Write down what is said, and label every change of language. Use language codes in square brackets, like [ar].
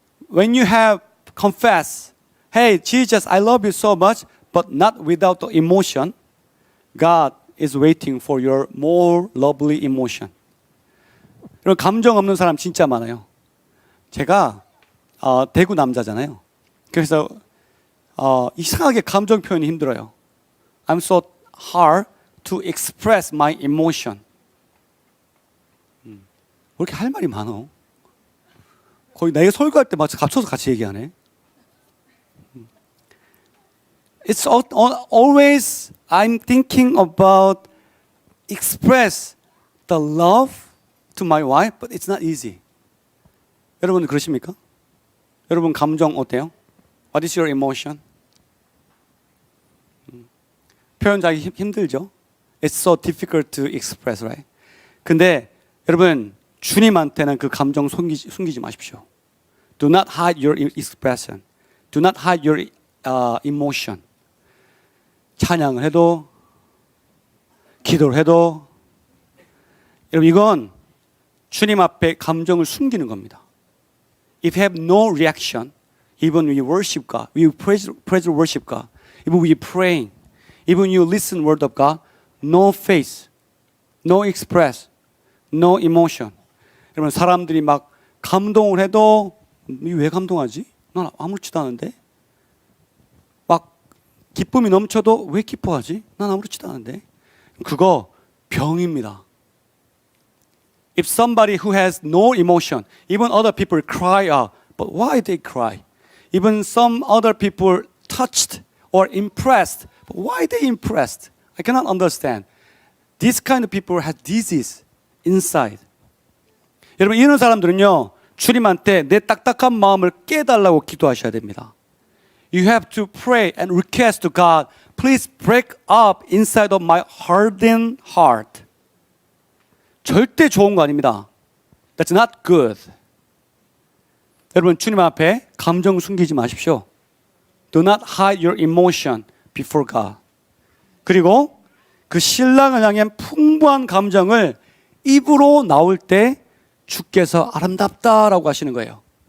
[en] When you have confessed, hey, Jesus, I love you so much, but not without the emotion, God is waiting for your more lovely emotion. [ko] 여러분 감정 없는 사람 진짜 많아요. 제가 대구 남자잖아요. 그래서 이상하게 감정 표현이 힘들어요. [en] I'm so hard to express my emotion. [ko] 왜 이렇게 할 말이 많어? 거의 내가 설교할 때 마치 갇혀서 같이 얘기하네. [en] It's always I'm thinking about express the love to my wife, but it's not easy. [ko] 여러분 그러십니까? 여러분 감정 어때요? [en] What is your emotion? [ko] 표현하기 힘들죠? [en] It's so difficult to express, right? [ko] 근데 여러분 주님한테는 그 감정 숨기지 마십시오. [en] Do not hide your expression. Do not hide your emotion. [ko] 찬양을 해도 기도를 해도 여러분 이건 주님 앞에 감정을 숨기는 겁니다. [en] If you have no reaction, even we worship God, we praise worship God, even we praying, even you listen word of God, no face, no express, no emotion. [ko] 여러분 사람들이 막 감동을 해도 왜 감동하지? 난 아무렇지도 않은데. 막 기쁨이 넘쳐도 왜 기뻐하지? 난 아무렇지도 않은데. 그거 병입니다. [en] If somebody who has no emotion, even other people cry out, but why they cry? Even some other people touched or impressed, but why they impressed? I cannot understand. This kind of people have disease inside. [ko] 여러분 이런 사람들은요 주님한테 내 딱딱한 마음을 깨달라고 기도하셔야 됩니다. [en] You have to pray and request to God, please break up inside of my hardened heart. [ko] 절대 좋은 거 아닙니다. [en] That's not good. [ko] 여러분 주님 앞에 감정 숨기지 마십시오. [en] Do not hide your emotion before God. [ko] 그리고 그 신랑을 향한 풍부한 감정을 입으로 나올 때 주께서 아름답다라고 하시는 거예요.